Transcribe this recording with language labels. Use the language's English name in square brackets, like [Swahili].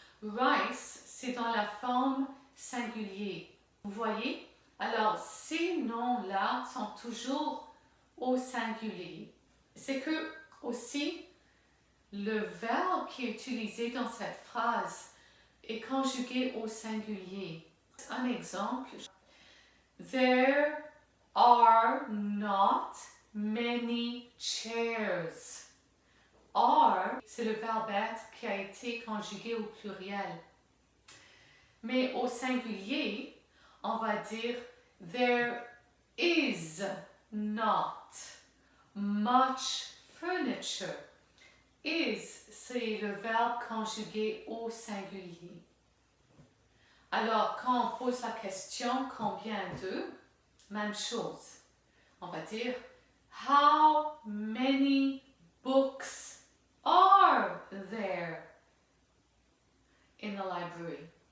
[French] Rice, c'est dans la forme singulière. Vous voyez? Alors, ces noms-là sont toujours au singulier. C'est que aussi, le verbe qui est utilisé dans cette phrase est conjugué au singulier. Un exemple. [English] There are not many chairs. [French] Are, c'est le verbe être qui a été conjugué au pluriel. Mais au singulier, on va dire there is not much furniture. Is, c'est le verbe conjugué au singulier. Alors, quand on pose la question combien de, même chose. [English] On va dire how many books are there in the library?